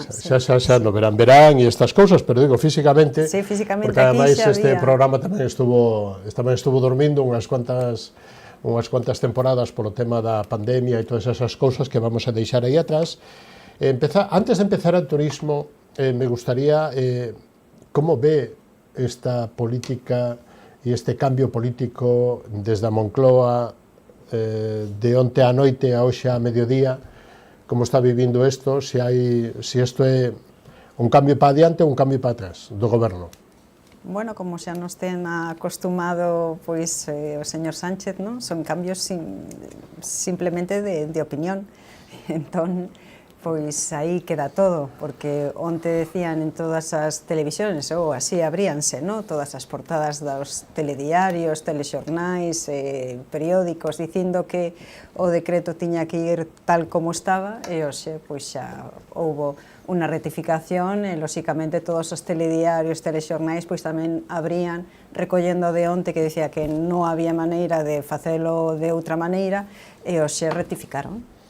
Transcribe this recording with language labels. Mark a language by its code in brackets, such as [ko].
[gl] Xa, no verán e estas cousas, pero digo, físicamente, sí, físicamente porque ademais este había... programa tamén estuvo dormindo unhas cuantas temporadas polo tema da pandemia e todas esas cousas que vamos a deixar aí atrás. [es] Antes de empezar el turismo, me gustaría, ¿cómo ve esta política y este cambio político desde a Moncloa, [gl] de onte a noite a hoxe a mediodía? Como está vivindo isto? Si isto é un cambio para adiante ou un cambio para atrás do goberno? Bueno, como xa nos ten acostumado pois, o señor Sánchez, non? Son cambios simplemente de opinión. Entón, pois aí queda todo, porque onte decían en todas as televisións, ou así abríanse, no? Todas as portadas dos telediarios, telexornais, periódicos, dicindo que o decreto tiña que ir tal como estaba, e hoxe pois xa houbo unha rectificación, e lóxicamente todos os telediarios, telexornais, pois tamén abrían recollendo de onte que decía que non había maneira de facelo de outra maneira, e hoxe rectificaron.